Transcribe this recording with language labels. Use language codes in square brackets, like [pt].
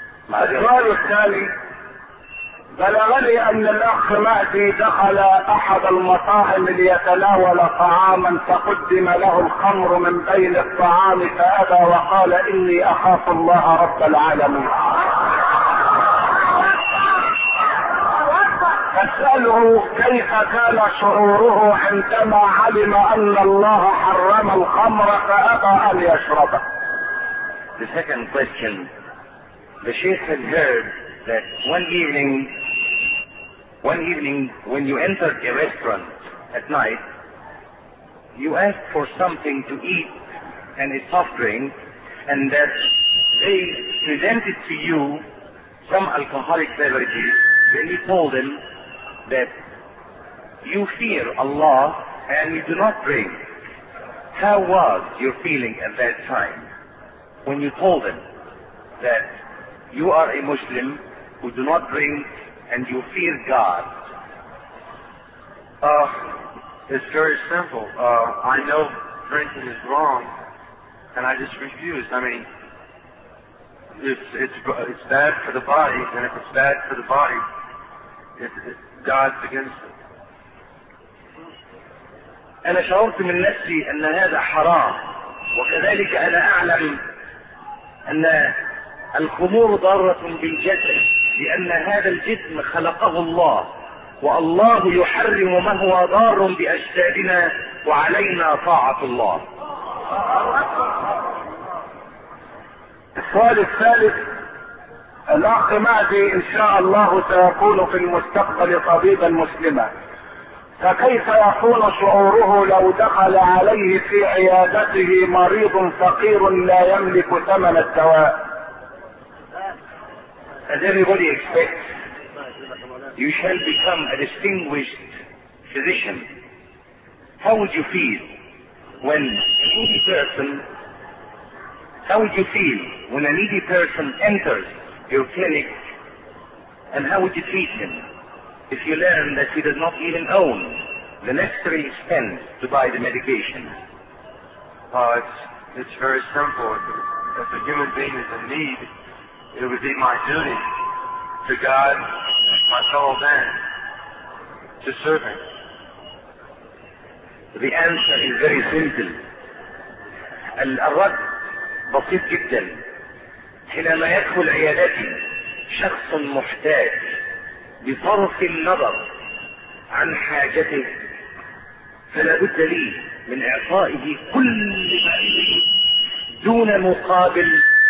[ar] السؤال التالي: بلغني ان الاخ مهدي دخل احد المطاعم ليتناول طعاما فقدم له الخمر من بين الطعام فابى وقال اني اخاف الله رب العالمين. فاساله كيف كان شعوره عندما علم ان الله حرم الخمر فابى ان يشربه. [en] The second question: the sheikh had heard that one evening when you entered a restaurant at night, you asked for something to eat and a soft drink, and that they presented to you some alcoholic beverages. Then you told them that you fear Allah and you do not drink. How was your feeling at that time when you told them that you are a Muslim who do not drink and you fear God? It's very simple. I know drinking is wrong and I just refuse. I mean, it's bad for the body, and if it's bad for the body, God's against it. [ar] أنا شعرت من نفسي أن هذا حرام، وكذلك أنا أعلم أن الخمور ضارة بالجسد، لأن هذا الجسم خلقه الله، والله يحرم ما هو ضار بأجسادنا، وعلينا طاعة الله. السؤال الثالث: الأخ مهدي إن شاء الله سيكون في المستقبل طبيبا مسلما، فكيف يكون شعوره لو دخل عليه في عيادته مريض فقير لا يملك ثمن الدواء؟ [en] As everybody expects, you shall become a distinguished physician. How would you feel when a needy person enters your clinic, and how would you treat him if you learn that he does not even own the necessary expense to buy the medication? It's very simple. If a human being is in need, it would be my duty to God, my fellow man, to serve him. The answer is very simple. [ar] الرد بسيط جدا. حينما يدخل عيادتي شخص محتاج، بصرف النظر عن حاجته، فلا بد لي من اعطائه كل ما يريد دون مقابل.